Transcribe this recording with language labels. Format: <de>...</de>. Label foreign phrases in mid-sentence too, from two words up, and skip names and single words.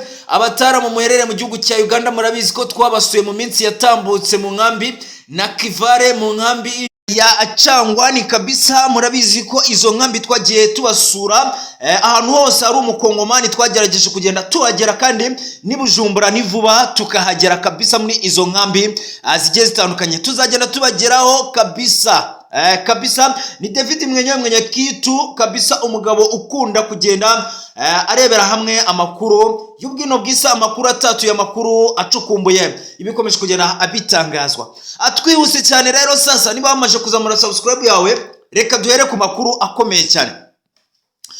<rw>Abatara mu muherere mu gihugu cya Uganda murabizi ko twabasuye mu minsi yatambutse mu nkambi na Kivale, mu nkambi ya Changwani kabisa. Murabizi ko izo nkambi twagiye tubasura, ahantu hose ari umukongomani twagerageje kugenda tuhagera, kandi nibujumbura nivuba tukahagera kabisa. Muri izo nkambi zigiye zitandukanye tuzagenda tubageraho kabisa.</rw> <sw>Kabisa ni David mwenye kitu kabisa,</sw> <rw>umugabo ukunda kugenda arebera hamwe amakuru y'ubwino bw'isa, amakuru atatu y'amakuru acukumbuye ibikomeje kugenda abitangazwa. Atwihuse cyane rero. Sasa niba wamaje kuzamura subscribe yawe, reka duhere ku makuru akomeye cyane.</rw>